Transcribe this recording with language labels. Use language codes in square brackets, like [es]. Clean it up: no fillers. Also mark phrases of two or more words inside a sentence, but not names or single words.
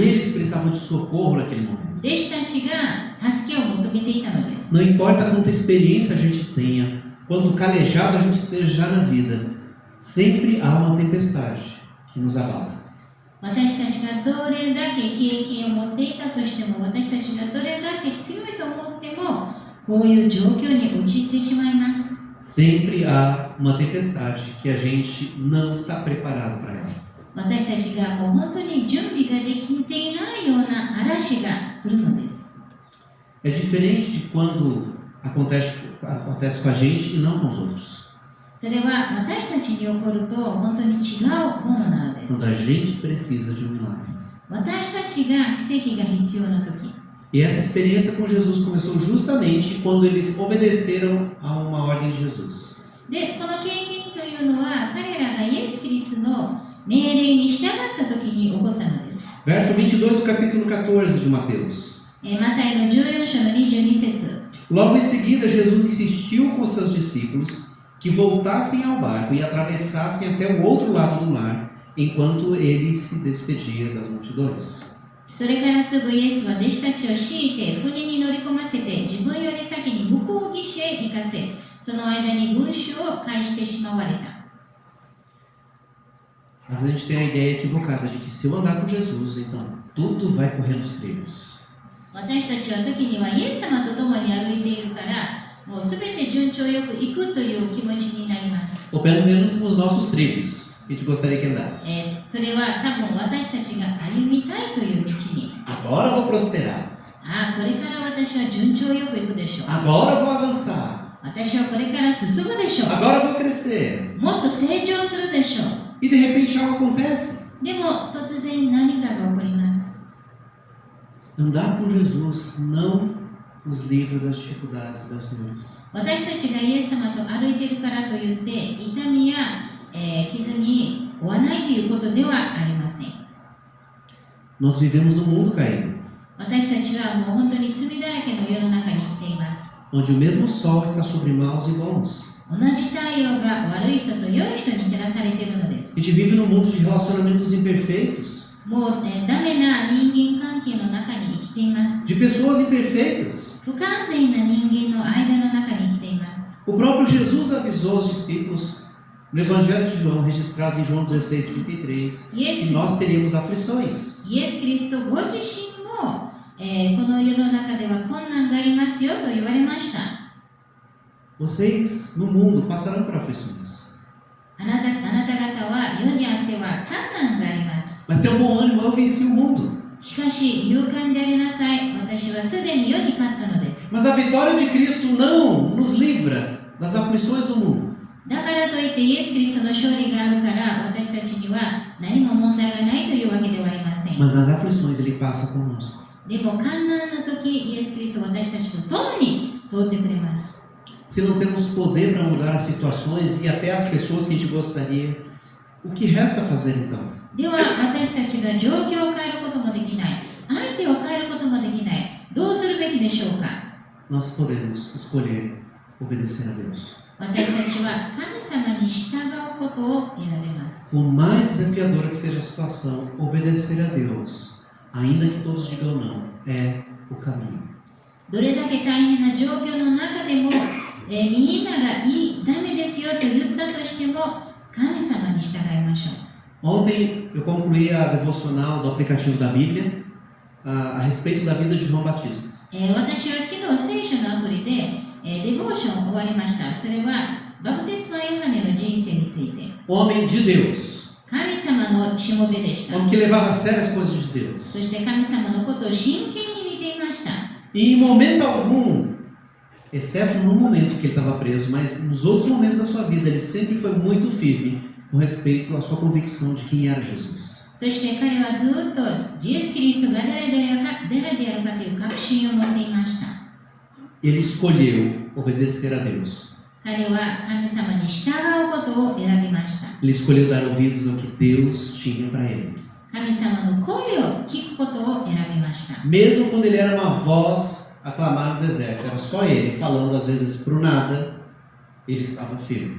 [pt] Eles precisavam de socorro naquele momento. [ja] 弟子たちが助けを求めていたのです。 [pt] Não importa quanta experiência a gente tenha, quanto calejado a gente esteja já na vida, sempre há uma tempestade que nos abala. [ja] 私たちがどれだけ経験を持っていたとしても、私たちがどれだけ強いと思っても、こういう状況に陥ってしまいます。 [pt] Sempre há uma tempestade que a gente não está preparado para ela. [ja] 私たちがもう本当に準備ができていないような嵐が来るのです。 [pt] É diferente de quando acontece com a gente e não com os outros. [ja] それは私たちに起こると本当に違うものなのです。 [pt] Quando a gente precisa de um milagre. [ja] 私たちが奇跡が必要な時。 [pt] E essa experiência com Jesus começou justamente quando eles obedeceram a uma ordem de Jesus. [ja] で、この経験というのは彼らがイエス・キリストの命令に従った時に起こったのです。 [pt] Verso 22 do capítulo 14 de Mateus. [ja] マタイの14章の22節。 [pt] Logo em seguida, Jesus insistiu com seus discípulos que voltassem ao barco e atravessassem até o outro lado do mar, enquanto ele se despedia das multidões. [ja] それからすぐイエスは弟子たちを強いて船に乗り込ませて自分より先に向こう岸へ行かせ、その間に群衆を介してしまわれた。 [pt] Mas a gente tem a ideia equivocada de que se eu andar com Jesus, então tudo vai correr nos trilhos. [ja] 私たちは時にはイエス様と共に歩いているから、もうすべて順調よく行くという気持ちになります。 [pt] Ou pelo menos nos nossos trilhos, que a gente gostaria que andasse. [ja] それは多分私たちが歩みたいという道に。 [pt] Agora eu vou prosperar. [ja] これから私は順調よく行くでしょう。 [pt] Agora eu vou avançar. [ja] 私はこれから進むでしょう。 [pt] Agora eu vou crescer. [ja] もっと成長するでしょう。 [pt] E de repente algo acontece. [ja] でも突然何かが起こります。 [pt] Andar com Jesus não nos livra das dificuldades e das dores. [ja] 私たちがイエス様と歩いているからといって痛みや、傷に負わないということではありません。 [pt] Nós vivemos num mundo caído, [ja] 私たちはもう本当に罪だらけの世の中に生きています。 [pt] onde o mesmo sol está sobre maus e bons. [ja] 同じ太陽が悪い人と良い人に照らされているのです。 [pt] A gente vive num mundo de relacionamentos imperfeitos, [ja] もう、ダメな人間関係の中に生きています。 [pt] de pessoas imperfeitas. [ja] 不完全な人間の間の中に生きています。 [pt] O próprio Jesus avisou os discípulos no Evangelho de João, registrado em João 16:33, que nós teríamos aflições. [ja] イエス・キリストご自身も、この世の中では困難がありますよと言われました。 [pt] Vocês no mundo passarão por aflições. [ja] あなた方は世にあっては困難があります。 [pt] Mas tenham bom ânimo, eu venci o mundo. [ja] しかし勇敢でありなさい。私はすでに世に勝ったのです。 [pt] Mas a vitória de Cristo não nos livra das aflições do mundo. [ja] だからといってイエス・キリストの勝利があるから私たちには何も問題がないというわけではありません。 [pt] Mas nas aflições ele passa conosco. [ja] でも困難な時、イエス・キリストは私たちと共に通ってくれます。 [pt] Se não temos poder para mudar as situações e até as pessoas que a gente gostaria, o que resta fazer então? [ja] では私たちが状況を変えることもできない、相手を変えることもできない、どうするべきでしょうか。 [pt] Nós podemos escolher obedecer a Deus. [ja] 私たちは神様に従うことを選べます。 [pt] Por mais desafiadora que seja a situação, obedecer a Deus, ainda que todos digam não, é o caminho. [ja] どれだけ大変na状況の中でも、みんながダメですよと言ったとしても神様に従いましょう。 [pt] Ontem eu concluí a devocional do aplicativo da Bíblia a respeito da vida de João Batista. [ja] 私は昨日聖書のアプリで、デボーション終わりました。それはバプテスマヨハネの人生について。 [pt] Homem de Deus. [ja] 神様のしもべでした。 [pt] Homem que levava a sério as coisas de Deus. [ja] そして神様のことを真剣に見ていました。 [pt] E em momento algum, exceto no momento que ele estava preso, mas nos outros momentos da sua vida, ele sempre foi muito firme com respeito à sua convicção de quem era Jesus. [ja] そして彼はずっとイエス・キリストが誰であるかという確信を持っていました。 [pt] Ele escolheu obedecer a Deus. [ja] 彼は神様に従うことを選びました。 [pt] Ele escolheu dar ouvidos ao que Deus tinha para ele. [ja] 神様の声を聞くことを選びました。 [pt] Mesmo quando ele era uma voz a clamar no deserto, era só ele falando às vezes para o nada, ele estava firme.